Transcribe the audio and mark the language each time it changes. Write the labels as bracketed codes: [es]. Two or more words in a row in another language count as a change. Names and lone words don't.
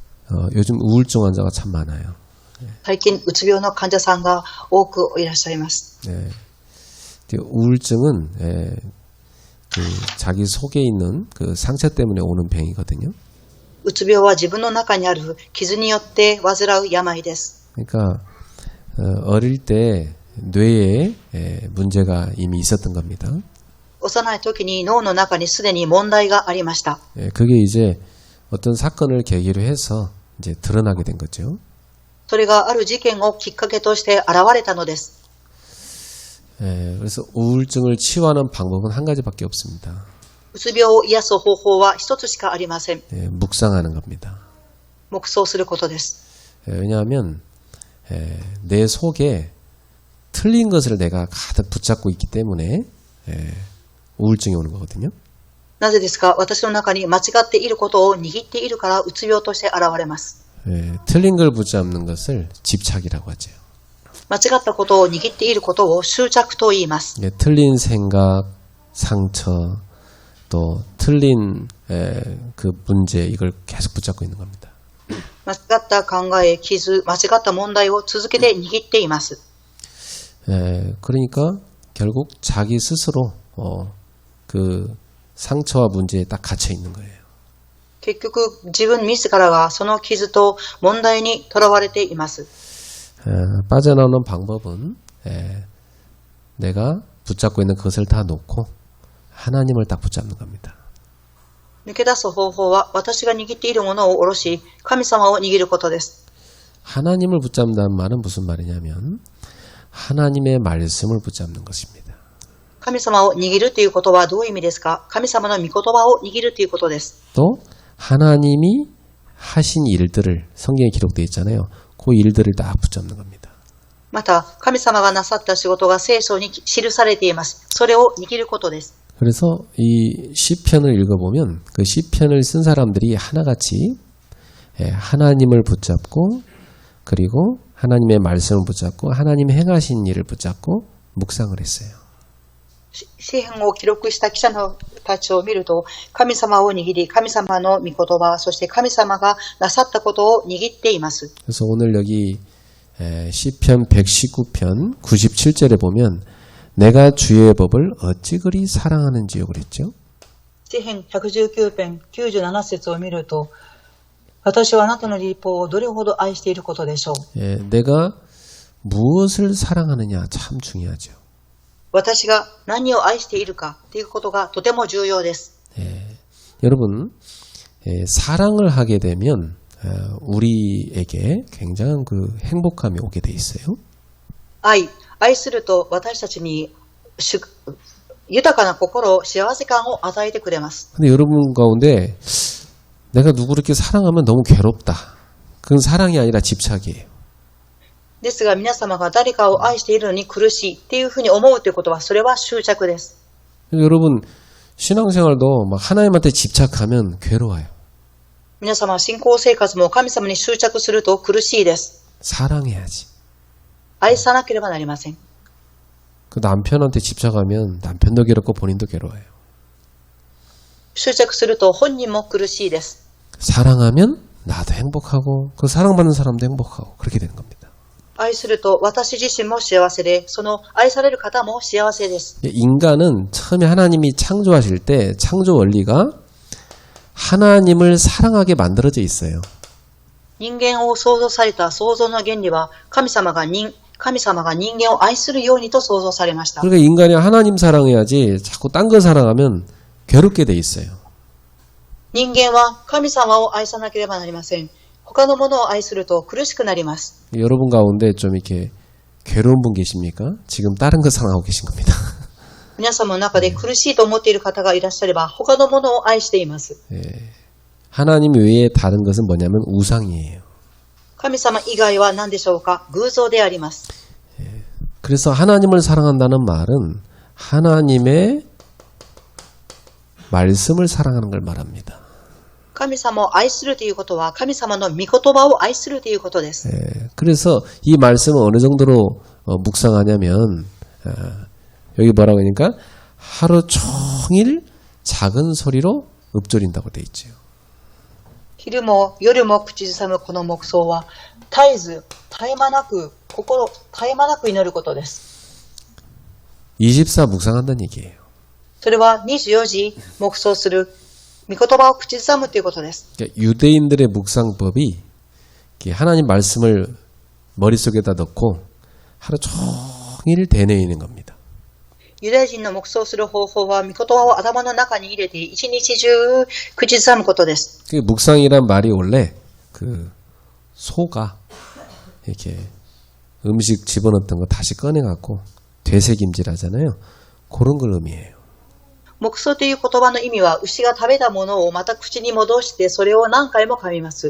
[ko] 요즘 우울증 환자가 참 많아요. [ja] 最近うつ病の患者さんが多くいらっしゃいます。 [ko] 네. 우울증은 그 자기 속에 있는 그 상처 때문에 오는 병이거든요. [ja] うつ病は自分の中にある傷によって患う病です。 [ko] 그러니까 어릴 때 뇌에 문제가 이미 있었던 겁니다. [ja] 幼い時に脳の中にすでに問題がありました。 [ko] 그게 이제 어떤 사건을 계기로 해서 이제 드러나게 된 거죠. [ja] それがある事件をきっかけとして現れたのです。 [ko] 그래서 우울증을 치유하는 방법은 한 가지밖에 없습니다. [ja] うつ病を癒す方法は一つしかありません。 [ko] 묵상하는 겁니다. [ja] 黙想することです。 [ko] 왜냐하면 내 속에 틀린 것을 내가 가득 붙잡고 있기 때문에 우울증이 오는 거거든요. [ja] なぜですか？私の中に間違っていることを握っているからうつ病として現れます。 [ko] 틀린 걸 붙잡는 것을 집착이라고 하죠. [ja] 間違ったことを握っていることを執着と言います。 [ko] 틀린 생각, 상처, 또 틀린 그 문제 이걸 계속 붙잡고 있는 겁니다. [ja] 間違った考え、傷、間違った問題を続けて握っています。 [ko] 그러니까 결국 자기 스스로 그 상처와 문제에 딱 갇혀 있는 거예요. [ja] 結局、自分自らがその傷と問題にとらわれています。 [ko] 빠져나오는 방법은 내가 붙잡고 있는 그것을 다 놓고 하나님을 딱 붙잡는 겁니다. [ja] 抜け出す方法は私が握っているものを下ろし、神様を握ることです。 [ko] 하나님을 붙잡는다는 말은 무슨 말이냐면 하나님의 말씀을 붙잡는 것입니다. [ja] 神様を握るということはどういう意味ですか？神様の御言葉を握るということです。 [ko] 또 하나님이 하신 일들을 성경에 기록되어 있잖아요. 그 일들을 다 붙잡는 겁니다. [ja] また、神様がなさった仕事が聖書に記されています。それを握ることです。 [ko] 그래서 이 시편을 읽어보면 그 시편을 쓴 사람들이 하나같이 하나님을 붙잡고 그리고 하나님의 말씀을 붙잡고 하나님이 행하신 일을 붙잡고 묵상을 했어요. [ja] 詩篇を記録した記者たちを見ると、神様を握り、神様の御言葉、そして神様がなさったことを握っています。 [ko] 그래서 오늘 여기 시편 119편 97절에 보면 내가 주의 법을 어찌 그리 사랑하는지요 그랬죠. [ja] 詩篇119編97節を見ると、私はあなたの律法をどれほど愛していることでしょう。 [ko] 내가 무엇을 사랑하느냐 참 중요하죠. [ja] 私が何を愛しているかということがとても重要です。 [ko] 여러분 사랑을 하게 되면 우리에게 굉장한 그 행복감이 오게 돼 있어요. [ja] 愛すると私たちに豊かな心、幸せ感を与えてくれます。 [ko] 근데 여러분 가운데 내가 누구를 이렇게 사랑하면 너무 괴롭다. 그건 사랑이 아니라 집착이에요. [ja] ですが皆様が誰かを愛しているのに苦しいっていうふうに思うということはそれは執着です。 [ko] 여러분 신앙생활도 막 하나님한테 집착하면 괴로워요. [ja] 皆様信仰生活も神様に執着すると苦しいです。 [ko] 사랑해야지. [ja] 愛さなければなりません。 [ko] 그 남편한테 집착하면 남편도 괴롭고 본인도 괴로워요. [ja] 執着すると本人も苦しいです。 [ko] 사랑하면 나도 행복하고 그 사랑받는 사람도 행복하고 그렇게 되는 겁니다. [ja] 愛すると私自身も幸せで、その愛される方も幸せです。 [ko] 인간은 처음에 하나님이 창조하실 때 창조 원리가 하나님을 사랑하게 만들어져 있어요. [ja] 人間を創造された創造の原理は神様が人間を愛するようにと創造されました。 [ko] 그러니까 인간이 하나님 사랑해야지 자꾸 딴 거 사랑하면 괴롭게 돼 있어요. [ja] 人間は神様を愛さなければなりません。他のものを愛すると苦しくなります。 [ko] 여러분 가운데 좀 이렇게 괴로운 분 계십니까? 지금 다른 거 사랑하고 계신 겁니다. [ja] 皆様の中で苦しいと思っている方がいらっしゃれば他のものを愛しています。 [ko] 하나님 외에 다른 것은 뭐냐면 우상이에요. [ja] 神様以外は何でしょうか？偶像であります。 [ko] 그래서 하나님을 사랑한다는 말은 하나님의 말씀을 사랑하는 걸 말합니다. [ja] 神様を愛するということは神様の御言葉を愛するということです。 [ko] 그래서 이 말씀을 어느 정도로 묵상하냐면 여기 뭐라고 하니까 하루 종일 작은 소리로 읊조린다고 돼 있죠. [ja] 昼も夜も口ずさむこの黙想は、絶えず、絶え間なく祈ることです。 [ko] 24 묵상한다는 얘기예요. [ja] それは24時黙想する御言葉を口ずさむということです。 [ko] 그러니까 유대인들의 묵상법이 이렇게 하나님 말씀을 머릿속에다 넣고 하루 종일 되뇌이는 겁니다. [ja] ユダヤ人の黙想する方法は、御言葉を頭の中に入れて一日中口ずさむことです。 [ko] 그 묵상이란 말이 원래 그 소가 이렇게 음식 집어넣었던 거 다시 꺼내갖고 되새김질하잖아요. 그런 걸 의미해요. [ja] 黙想という言葉の意味は、牛が食べたものをまた口に戻して、それを何回も噛みます。